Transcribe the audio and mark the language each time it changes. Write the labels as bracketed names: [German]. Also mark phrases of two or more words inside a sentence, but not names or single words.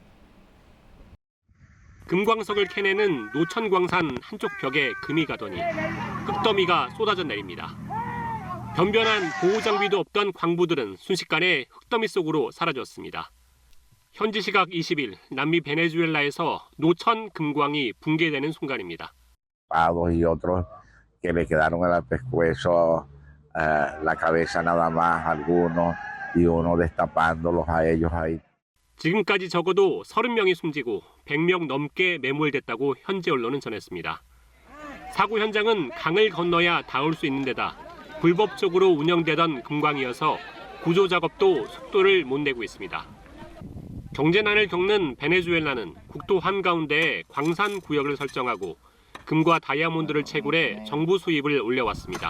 [Korean] 금광석을 캐내는 노천광산 한쪽 벽에 금이 가더니 흙더미가 쏟아져 내립니다. 변변한 보호장비도 없던 광부들은 순식간에 흙더미 속으로 사라졌습니다. 현지 시각 20일 남미 베네수엘라에서 노천 금광이 붕괴되는 순간입니다. [Spanish] Y otros que le quedaron el pescuezo, la cabeza nada más, algunos, y uno destapándolos a ellos ahí. [Korean] 지금까지 적어도 30명이 숨지고 100명 넘게 매몰됐다고 현지 언론은 전했습니다. 사고 현장은 강을 건너야 닿을 수 있는 데다 불법적으로 운영되던 금광이어서 구조 작업도 속도를 못 내고 있습니다. 경제난을 겪는 베네수엘라는 국토 한가운데에 광산 구역을 설정하고 금과 다이아몬드를 채굴해 정부 수입을 올려왔습니다.